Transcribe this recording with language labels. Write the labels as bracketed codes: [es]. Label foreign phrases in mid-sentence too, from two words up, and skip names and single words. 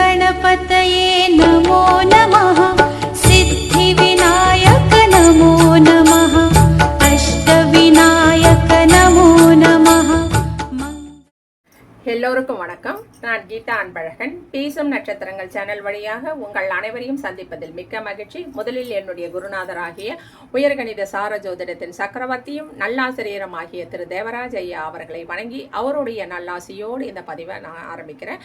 [sa] गणपतये नमो नमः सिद्धिविनायक नमो नमः अष्टविनायक नमो नमः [ta] எல்லோருக்கும் வணக்கம். நான் கீதா அன்பழகன். பேசும் நட்சத்திரங்கள் சேனல் வழியாக உங்கள் அனைவரையும் சந்திப்பதில் மிக்க மகிழ்ச்சி. முதலில் என்னுடைய குருநாதராகிய உயர்கணித சார ஜோதிடத்தின் சக்கரவர்த்தியும் நல்லாசிரியரும் ஆகிய திரு தேவராஜ் ஐயா அவர்களை வணங்கி அவருடைய நல்லாசியோடு இந்த பதிவை நான் ஆரம்பிக்கிறேன்.